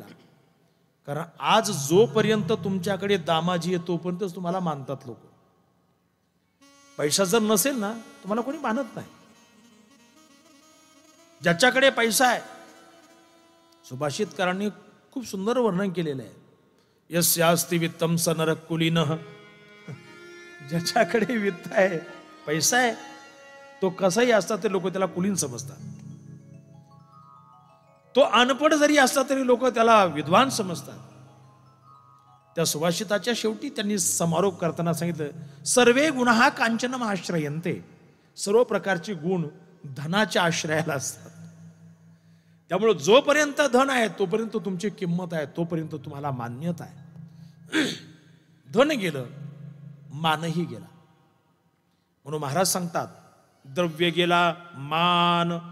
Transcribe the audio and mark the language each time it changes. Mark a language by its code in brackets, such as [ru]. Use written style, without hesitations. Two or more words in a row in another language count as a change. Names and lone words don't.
[mr] कारण आज जोपर्यंत तुमच्याकडे दामाजी आहे तोपर्यंतच तुम्हाला मानतात लोक. पैसा जर नसेल ना, तुम्हाला कोणी मानत नाही. ज्याच्याकडे पैसा आहे, सुभाषितकारांनी खूप सुंदर वर्णन केलेलं आहे, [sa] यस्यास्ति वित्तम स नरकुलीनः. [mr] ज्याच्याकडे वित्त आहे, पैसा आहे, तो कसाही असता तरी लोक त्याला कुलीन समजतात. तो अनपढ जरी असला तरी लोक त्याला विद्वान समजतात. त्या सुभाषिताच्या शेवटी त्यांनी समारोप करताना सांगितलं, [sa] सर्वे गुणहा कांचनम आश्रयन्ते. [mr] सर्व प्रकारचे गुण धनाच्या आश्रयाला असतात. त्यामुळे जोपर्यंत धन आहे तोपर्यंत तुमची किंमत आहे, तोपर्यंत तुम्हाला मान्यता आहे. धन गेलं, मानही गेला. म्हणून महाराज सांगतात, द्रव्य गेला, मान.